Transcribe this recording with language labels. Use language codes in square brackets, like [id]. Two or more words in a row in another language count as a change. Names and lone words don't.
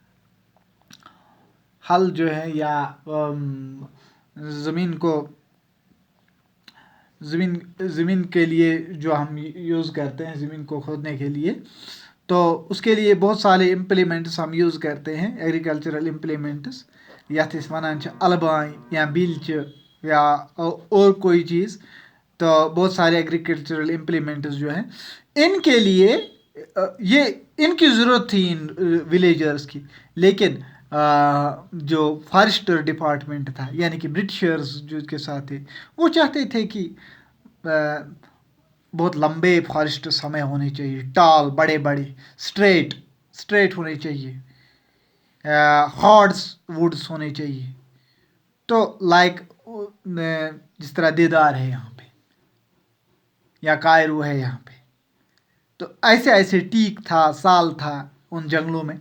[ur] ہل جو ہے یا زمین کے لیے جو ہم یوز کرتے ہیں، زمین کو کھودنے کے لیے، تو اس کے لیے بہت سارے امپلیمنٹس ہم یوز کرتے ہیں، [en] agricultural implements, [ks] یتھ أسۍ وَنان چھِ البانۍ یا بیلچہِ [ur] یا اور کوئی چیز، تو بہت سارے [en] agricultural implements [ur] جو ہیں ان کے لیے یہ ان کی ضرورت تھی ان ولیجرز کی۔ لیکن جو [en] forester department [ur] تھا، یعنی کہ برٹشرز جو کے ساتھ تھے، وہ چاہتے تھے کہ بہت لمبے فارسٹس ہمیں ہونے چاہیے، ٹال، بڑے بڑے، اسٹریٹ ہونے چاہیے، [en] hards woods [ur] ہونے چاہیے، تو لائک جس طرح دیدار ہے یہاں پہ یا کائرو ہے یہاں پہ، تو ایسے ایسے ٹیک تھا، سال تھا ان جنگلوں میں۔